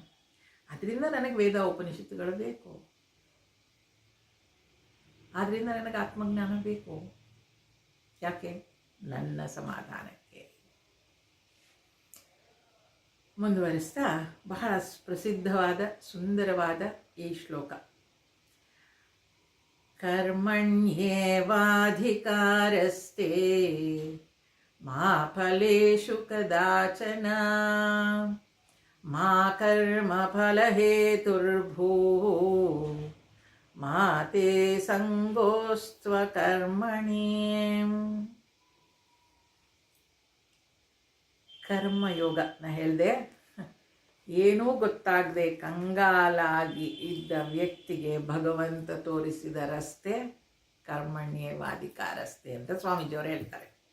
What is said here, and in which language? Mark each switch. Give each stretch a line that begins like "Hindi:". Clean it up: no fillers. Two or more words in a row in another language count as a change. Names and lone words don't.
Kannada: ಅದರಿಂದ ನನಗೆ ವೇದ ಉಪನಿಷತ್ತುಗಳು ಬೇಕು, ಆದ್ದರಿಂದ ನನಗೆ ಆತ್ಮಜ್ಞಾನ ಬೇಕು. ಯಾಕೆ? ನನ್ನ ಸಮಾಧಾನಕ್ಕೆ. ಮುಂದುವರಿಸ್ತಾ ಬಹಳ ಪ್ರಸಿದ್ಧವಾದ ಸುಂದರವಾದ ಈ ಶ್ಲೋಕ.
Sanskrit: ಕರ್ಮಣ್ಯೇವಾಧಿಕಾರಸ್ತೆ ಮಾ ಫಲೇಷು ಕದಾಚನ ಮಾ ಕರ್ಮ ಫಲಹೇತುರ್ಭೂಃ ಮಾ ತೇ ಸಂಗೋಸ್ತ್ವ ಕರ್ಮಣಿ.
Kannada: ಕರ್ಮಯೋಗ ನಾ ಹೇಳಿದೆ, ಏನೂ ಗೊತ್ತಾಗದೆ ಕಂಗಾಲಾಗಿ ಇದ್ದ ವ್ಯಕ್ತಿಗೆ ಭಗವಂತ ತೋರಿಸಿದ ರಸ್ತೆ ಕರ್ಮಣ್ಯೇವಾಧಿಕಾರಸ್ತೆ ಅಂತ ಸ್ವಾಮೀಜಿಯವರು ಹೇಳ್ತಾರೆ.